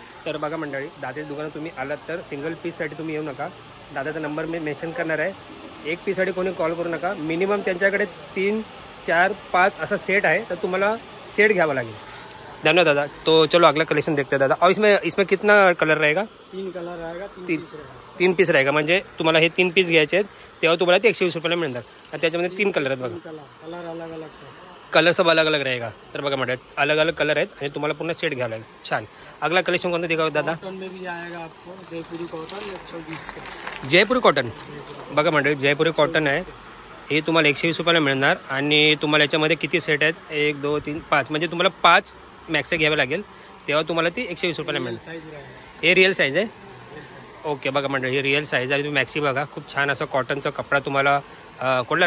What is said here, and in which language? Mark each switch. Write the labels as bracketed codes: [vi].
[mr] तर बघा मंडळी, दादाच्या दुकानात तुम्ही आलात तर सिंगल पीससाठी तुम्ही येऊ नका. दादाचा नंबर मी मेन्शन करणार आहे. एक पीससाठी कोणी कॉल करू नका. मिनिमम त्यांच्याकडे 3, 4, 5 असा सेट आहे, तर तुम्हाला सेट घ्यावा लागेल. धन्यवाद दादा. [hi] तो चलो अगला कलेक्शन देखते हैं दादा. और इसमें कितना कलर रहेगा? 3 कलर रहेगा. 3 पीस रहेगा. [mr] म्हणजे तुम्हाला हे 3 पीस घ्यायचे आहेत तेव्हा तुम्हाला ते 120 रुपयाला मिळणार. आणि त्याच्यामध्ये 3 कलर आहेत बघा. [hi] कलर अलग अलग कलर सब अलग अलग रहेगा. [mr] तर बघा म्हणतात अलग अलग कलर आहेत आणि तुम्हाला पूर्ण सेट घ्यावा लागेल. छान. अगला कलेक्शन कोणतं दिखावं दादा? [hi] कॉटन में भी आएगा आपको जयपुरी कॉटन 120 का. जयपुरी कॉटन. [mr] बघा म्हणतात जयपुरी कॉटन आहे. हे तुम्हाला 120 रुपयाला मिळणार आणि तुम्हाला याच्यामध्ये किती सेट आहेत? 1, 2, 3, 5 म्हणजे तुम्हाला 5 मॅक्स घ्यावे लागेल तेव्हा तुम्हाला ती 120 रुपयाला मिळणार. हे रिअल साईज आहे. ओके. बघा मंडळी, ही रिअल साईज आहे. तुम्ही मॅक्सी बघा, खूप छान असा कॉटनचा कपडा तुम्हाला कुठला?